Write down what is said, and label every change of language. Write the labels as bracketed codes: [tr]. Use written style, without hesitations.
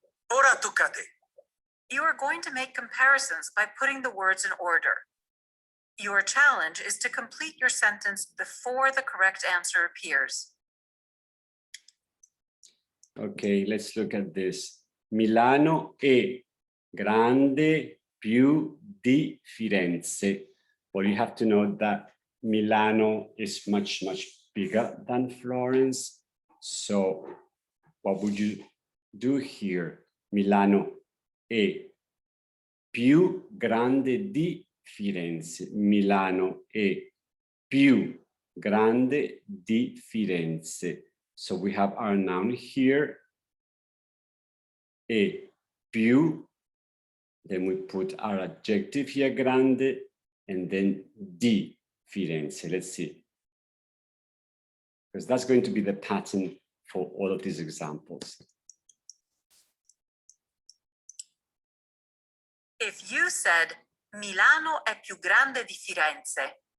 [it] Ora tocca a te. [en] You are going to make comparisons by putting the words in order. Your challenge is to complete your sentence before the correct answer appears. Okay, let's look at this. [it] Milano è grande più di Firenze. [en] Well, you have to know that Milano is much, much bigger than Florence. So what would you do here? [it] Milano è più grande di Firenze. Milano è più grande di Firenze. [en] So we have our noun here, è più, then we put our adjective here, grande, and then di Firenze. Let's see. Because that's going to be the pattern for all of these examples. If you said, [it] Milano è più grande di Firenze.